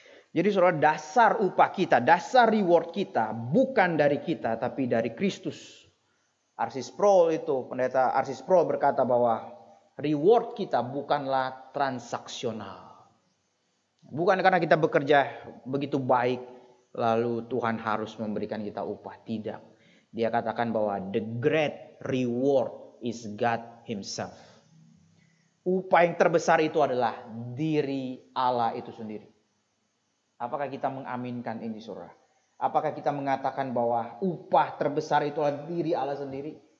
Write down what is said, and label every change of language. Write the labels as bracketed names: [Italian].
[Indonesian] Jadi saudara, dasar upah kita, dasar reward kita bukan dari kita, tapi dari Kristus. R.C. Sproul itu, pendeta R.C. Sproul berkata bahwa reward kita bukanlah transaksional. Bukan karena kita bekerja begitu baik, lalu Tuhan harus memberikan kita upah. Tidak. Dia katakan bahwa [English] the great reward is God Himself. [Indonesian] Upah yang terbesar itu adalah diri Allah itu sendiri. Apakah kita mengaminkan ini, saudara? Apakah kita mengatakan bahwa upah terbesar itu adalah diri Allah sendiri?